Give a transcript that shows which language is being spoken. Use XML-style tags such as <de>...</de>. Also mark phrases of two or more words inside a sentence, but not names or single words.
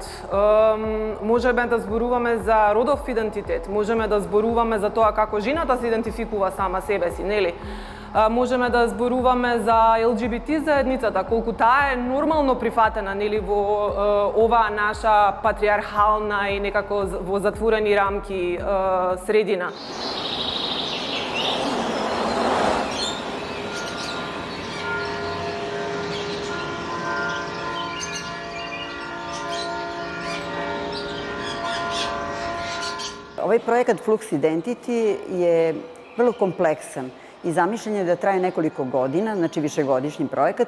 <mk>Можеме да зборуваме за родов идентитет, можеме да зборуваме за тоа како жената се идентификува сама себе си, нели? Можеме да зборуваме за ЛГБТ заедницата, колку таа е нормално прифатена, нели, во оваа наша патриархална и некако во затворени рамки средина.</mk> <sr>Ovaj projekat Flux Identity je vrlo kompleksan i zamišljen je da traje nekoliko godina, znači višegodišnji projekat.</sr>